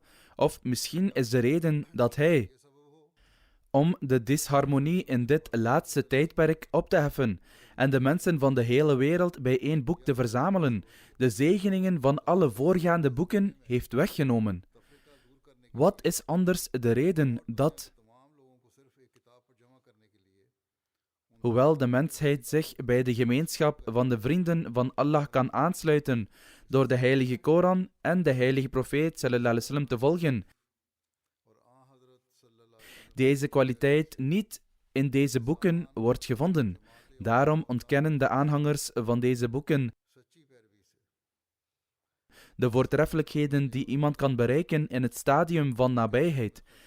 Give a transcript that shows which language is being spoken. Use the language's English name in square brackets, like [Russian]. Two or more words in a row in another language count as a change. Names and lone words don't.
[Dutch] Of misschien is de reden dat hij, om de disharmonie in dit laatste tijdperk op te heffen en de mensen van de hele wereld bij één boek te verzamelen, de zegeningen van alle voorgaande boeken heeft weggenomen. Wat is anders de reden dat, hoewel de mensheid zich bij de gemeenschap van de vrienden van Allah kan aansluiten door de heilige Koran en de heilige profeet [Arabic] صلى الله عليه وسلم [Dutch] te volgen, deze kwaliteit niet in deze boeken wordt gevonden. Daarom ontkennen de aanhangers van deze boeken de voortreffelijkheden die iemand kan bereiken in het stadium van nabijheid.